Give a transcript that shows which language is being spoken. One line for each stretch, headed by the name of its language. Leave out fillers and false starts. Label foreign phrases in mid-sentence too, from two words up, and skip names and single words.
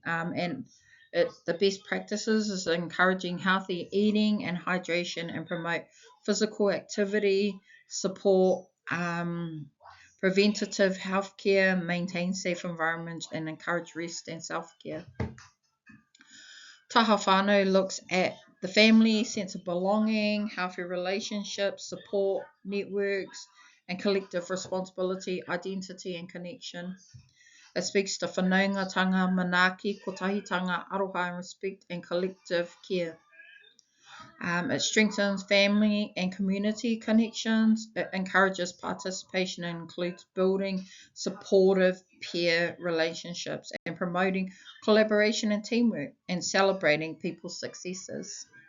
English: The best practices is encouraging healthy eating and hydration, and promote physical activity, support preventative healthcare, maintain safe environments, and encourage rest and self-care.
Māori: Taha whānau
English: looks at the family, sense of belonging, healthy relationships, support, networks, and collective responsibility, identity, and connection. It speaks to
Māori: whanaungatanga, manaaki, kotahitanga, aroha,
English: and respect, and collective care. It strengthens family and community connections. It encourages participation and includes building supportive peer relationships and promoting collaboration and teamwork and celebrating people's successes.